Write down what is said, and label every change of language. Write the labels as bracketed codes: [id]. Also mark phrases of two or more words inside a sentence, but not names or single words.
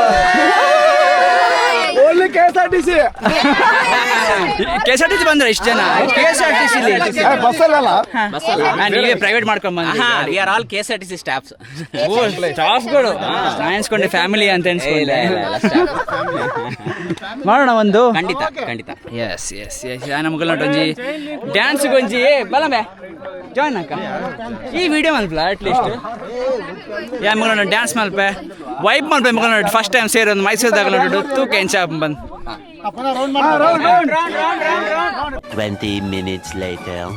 [kn] KSRTC ಬಂದ್ರೆ ಇಷ್ಟು ಜನ. KSRTC ನೀವೇ ಪ್ರೈವೇಟ್ ಮಾಡ್ಕೊಂಡ್ ಬಂದ್ರಿ? [en] We are all KSRTC staffs. [kn] ಸ್ಟಾಫ್ಗಳು ಎನ್ಸ್ಕೊಂಡೆ ಫ್ಯಾಮಿಲಿ ಅಂತ ಎನ್ಸ್ಕೊಂಡೆ. ಮಾಡೋಣ ಒಂದು. ಖಂಡಿತ ಖಂಡಿತ. [en] yes yes yes. [tcy] ನಮ್ಗೆ ಒಂಜಿ ಡ್ಯಾನ್ಸ್ ಗೊಂಜಿ ಬಲಮೆ ಜಾಯ್ನ್ ಆಕ ಈ ವಿಡಿಯೋ ಮಲ್ಪಲ ಅಟ್ಲೀಸ್ಟ್ ಯಾ ಮಗ ಡ್ಯಾನ್ಸ್ ಮಲ್ಪೆ ವೈಬ್ ಮಲ್ಪೆ ಮಗ [en] first time [kn] ಸೇರೋದು ಮೈಸೂರದಾಗ ನೋಡು [tcy] ತೂಕ ಎಂಚ ಬಂದು. [en] 20 minutes later.